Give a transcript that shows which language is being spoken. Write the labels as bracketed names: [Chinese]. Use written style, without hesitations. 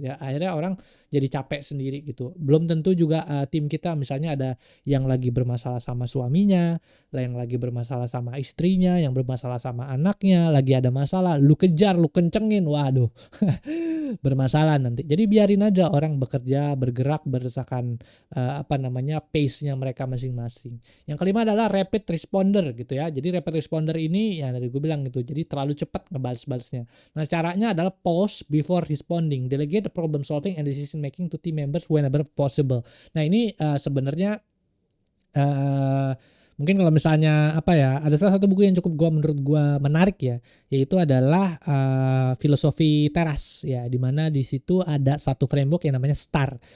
[Indonesian] Ya akhirnya orang jadi capek sendiri gitu. Belum tentu juga tim kita misalnya ada yang lagi bermasalah sama suaminya, yang lagi bermasalah sama istrinya, yang bermasalah sama anaknya, lagi ada masalah, lu kejar, lu kencengin, waduh. Bermasalah nanti. Jadi biarin aja orang bekerja, bergerak berdasarkan pace-nya mereka masing-masing. Yang kelima adalah rapid responder gitu ya. Jadi rapid responder ini ya dari gue bilang gitu. Jadi terlalu cepat ngebales-balesnya. Nah, caranya adalah [English] pause before responding. Delegate the problem solving and decision making to team members whenever possible. [Indonesian] Nah, ini sebenarnya mungkin kalau misalnya ada salah satu buku yang menurut gue menarik ya, yaitu adalah filosofi teras ya, di mana di situ ada satu framework yang namanya STAR.